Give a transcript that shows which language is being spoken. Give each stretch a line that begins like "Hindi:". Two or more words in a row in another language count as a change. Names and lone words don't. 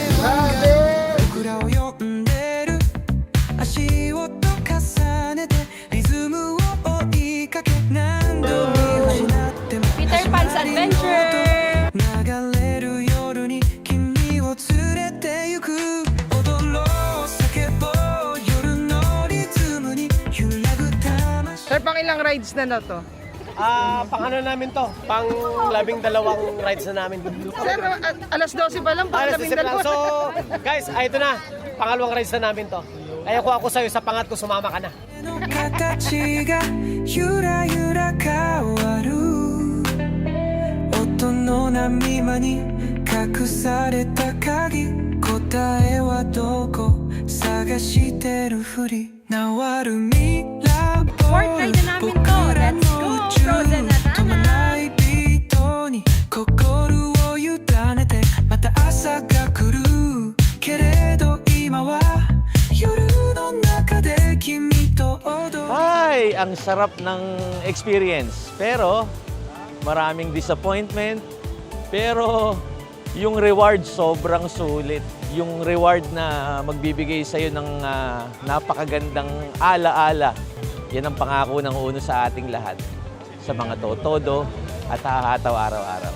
Japanese: 僕らを呼んでる足音重ねてリズムを追いかけ何度見失っても Peter Pan's Adventure! 流れる夜に君を連れて行く踊ろう叫ぼう夜のリズムに揺らぐ魂
Filipino: Sir, pang ilang rides na to? Pang ano namin to? Pang 12 rides na namin. Sir, alas 12 pa lang, pang Alas 12. So, guys, ito na. Pangalawang rides na namin to. Kaya kung ako sa'yo, sa pangat ko, sumama ka na.
Japanese: 形がゆらゆら変わる音の波間に隠された鍵答えはどこ探してるふり回るミラーボール僕らの宇宙止まないビートに心を委ねてまた朝が来るけれど今は夜の中で君と踊る
Filipino: Ay, ang sarap ng experience. Pero, maraming disappointment. Pero, yung reward sobrang sulit. yung reward na magbibigay sa'yo ng napakagandang ala-ala. Yan ang pangako ng Uno sa ating lahat. Sa mga totodo at hahataw araw-araw.